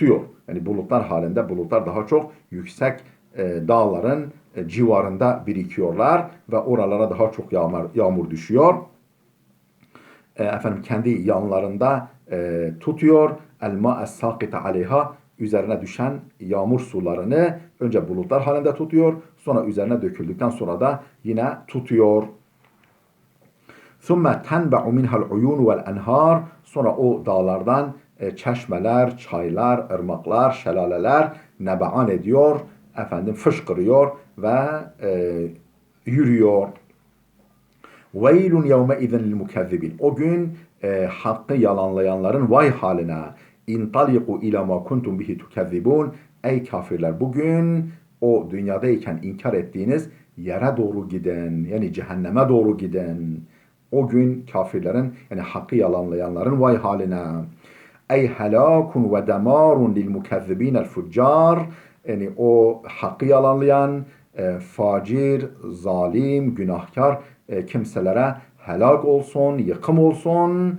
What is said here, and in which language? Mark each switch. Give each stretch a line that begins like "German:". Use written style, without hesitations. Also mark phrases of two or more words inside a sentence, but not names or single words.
Turkish: Yani bulutlar halinde, bulutlar daha çok yüksek dağların civarında birikiyorlar ve oralara daha çok yağmur düşüyor. Efendim kendi yanlarında tutuyor.
Arabic: الماء الساقط عليها,
Turkish: üzerine düşen yağmur sularını önce bulutlar halinde tutuyor. Sonra üzerine döküldükten sonra da yine tutuyor.
Arabic: ثُمَّ تَنْبَعُ مِنْهَا الْعُيُونُ وَالْاَنْهَارِ,
Turkish: sonra o dağlardan çeşmeler, çaylar, ırmaklar, şelaleler nebean ediyor, efendim fışkırıyor ve yürüyor.
Arabic: وَيْلٌ يَوْمَئِذٍ لِلْمُكَذِّبِينَ,
Turkish: o gün hakkı yalanlayanların vay haline.
Arabic: اِنْطَلِقُوا اِلَى مَا كُنْتُمْ بِهِ تُكَذِّبُونَ,
Turkish: ey kafirler, bugün o dünyadayken inkar ettiğiniz yere doğru gidin, yani cehenneme doğru gidin. O gün kafirlerin, yani hakkı yalanlayanların vay haline.
Arabic: أي هلاك ودمار للمكذبين الفجار,
Turkish: yani o hakkı yalanlayan, facir, zalim, günahkar kimselere helak olsun, yıkım olsun.